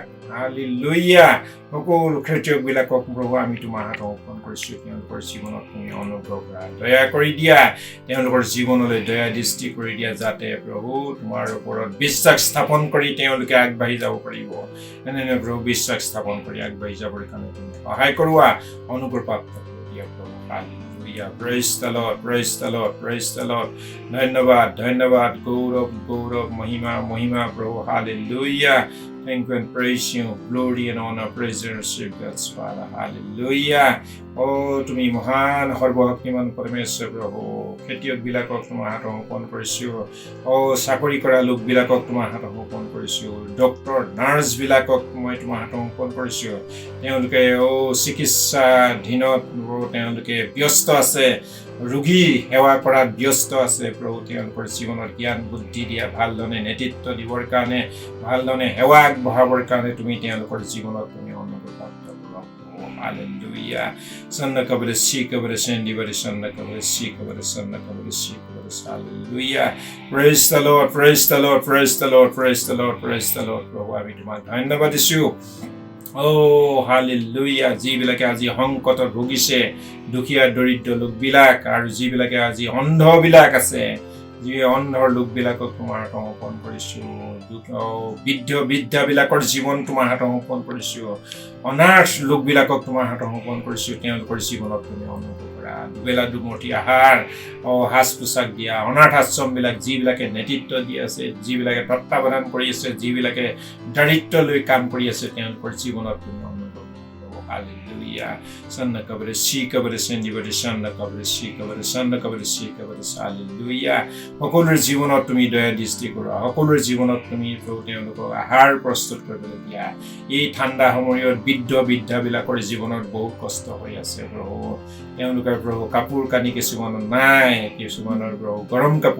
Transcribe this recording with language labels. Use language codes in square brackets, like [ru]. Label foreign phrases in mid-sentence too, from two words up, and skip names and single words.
[as] হালেলুয়া সকলো খেতিয়কবিলাকক প্ৰভু আমি তোমাৰ হাতত সমৰ্পণ কৰিছো তেওঁলোকৰ জীৱনত তুমি অনুগ্ৰহ কৰা দয়া কৰি দিয়া তেওঁলোকৰ জীৱনলৈ দয়া দৃষ্টি কৰি দিয়া যাতে প্ৰভু তোমাৰ ওপৰত বিশ্বাস স্থাপন কৰি তেওঁলোকে আগবাঢ়ি যাব পাৰিব এনে প্ৰভু বিশ্বাস স্থাপন কৰি আগবাঢ়ি যাবৰ কাৰণে তুমি সহায় কৰোৱা অনুগ্ৰহ প্ৰাপ্ত কৰি দিয়া প্ৰভু Hallelujah. [en] Praise the Lord, praise the Lord, praise the Lord. [as] ধন্যবাদ ধন্যবাদ গৌৰৱ গৌৰৱ মহিমা মহিমা প্ৰভু Hallelujah. [en] Thank you and praise you. Glory and honor, praise and worship God's Father. Hallelujah. [as] তুমি মহান সৰ্বশক্তিমান পৰমেশ্বৰ প্ৰভু খেতিয়কবিলাকক তোমাৰ হাতত সমৰ্পণ কৰিছো চাকৰি কৰা লোকবিলাকক তোমাৰ হাতত সমৰ্পণ কৰিছো ডক্তৰ নাৰ্ছবিলাকক মই তোমাৰ হাতত সমৰ্পণ কৰিছো তেওঁলোকে চিকিৎসাধীনত তেওঁলোকে ব্যস্ত আছে ৰোগী সেৱা কৰাত ব্যস্ত আছে প্ৰভু তেওঁলোকৰ জীৱনত জ্ঞান বুদ্ধি দিয়া ভালধৰণে নেতৃত্ব দিবৰ কাৰণে ভালধৰণে সেৱা আগবঢ়াবৰ কাৰণে তুমি তেওঁলোকৰ জীৱনত তুমি অনুগ্ৰহ প্ৰাপ্ত কৰা Hallelujah. Sanna kabare shi kabare sendi bare sanna kabare shi kabare sanna kabare shi kabare hallelujah. [en] Praise the Lord, praise the Lord, praise the Lord, praise the Lord, praise the Lord. [as] প্ৰভু আমি তোমাক ধন্যবাদ দিছো hallelujah. যিবিলাকে আজি সংকটত ভুগিছে দুখীয়া দৰিদ্ৰ লোকবিলাক আৰু যিবিলাকে আজি অন্ধবিলাক আছে যি অন্ধৰ লোকবিলাকক তোমাৰ হাতত সমৰ্পণ কৰিছো বৃদ্ধাবিলাকৰ জীৱন তোমাৰ হাতত সমৰ্পণ কৰিছো অনাথ লোকবিলাকক তোমাৰ হাতত সমৰ্পণ কৰিছো তেওঁলোকৰ জীৱনত তুমি অনুগ্ৰহ কৰা দুবেলা দুমুঠি আহাৰ সাজ পোছাক দিয়া অনাথ আশ্ৰমবিলাক যিবিলাকে নেতৃত্ব দি আছে যিবিলাকে তত্ত্বাৱধান কৰি আছে যিবিলাকে দায়িত্ব লৈ কাম কৰি আছে তেওঁলোকৰ জীৱনত তুমি অনুগ্ৰহ কৰা हालेलुया सन्न कबरे सी कबरे सेन्डी बरे सन्न कबरे सी कबरे सन्न कबरे सी कबरे हालेलुया সকলোৰে জীৱনত তুমি দয়া দৃষ্টি কৰা সকলোৰে জীৱনত তুমি প্ৰভু তেওঁলোকক আহাৰ প্ৰস্তুত কৰিবলৈ দিয়া এই ঠাণ্ডা সময়ত বৃদ্ধাবিলাকৰ জীৱনত বহুত কষ্ট হৈ আছে প্ৰভু তেওঁলোকৰ প্ৰভু কাপোৰ কানি কিছুমানৰ নাই কিছুমানৰ প্ৰভু গৰম কাপোৰ